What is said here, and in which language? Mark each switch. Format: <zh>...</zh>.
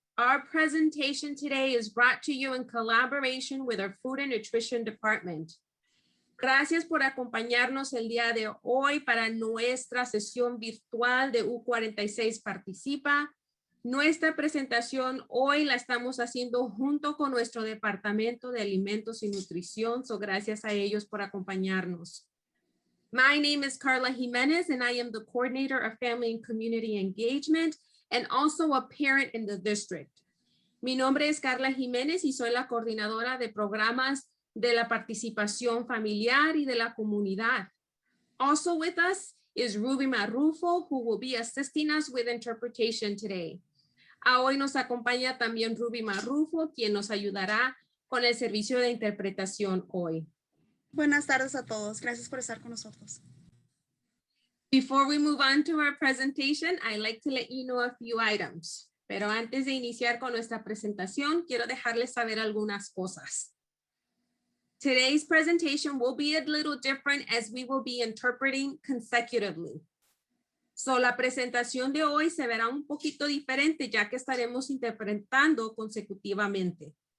<en>Our presentation today is brought to you in collaboration with our Food and Nutrition Department.</en> <es>Gracias por acompañarnos el día de hoy para nuestra sesión virtual de U46Participa. Nuestra presentación hoy la estamos haciendo junto con nuestro Departamento de Alimentos y Nutrición, so gracias a ellos por acompañarnos.</es> <en>My name is Carla Jimenez, and I am the Coordinator of Family and Community Engagement and also a parent in the district.</en> <es>Mi nombre es Carla Jimenez y soy la coordinadora de programas de la participación familiar y de la comunidad.</es> <en>Also with us is Ruby Marrufo, who will be assisting us with interpretation today.</en> <es>Hoy nos acompaña también Ruby Marrufo, quien nos ayudará con el servicio de interpretación hoy. Buenas tardes a todos. Gracias por estar con nosotros.</es> <en>Before we move on to our presentation, I'd like to let you know a few items.</en> <es>Pero antes de iniciar con nuestra presentación, quiero dejarles saber algunas cosas.</es> <en>Today's presentation will be a little different as we will be interpreting consecutively.</en> <es>So, la presentación de hoy se verá un poquito diferente ya que estaremos interpretando consecutivamente.</es>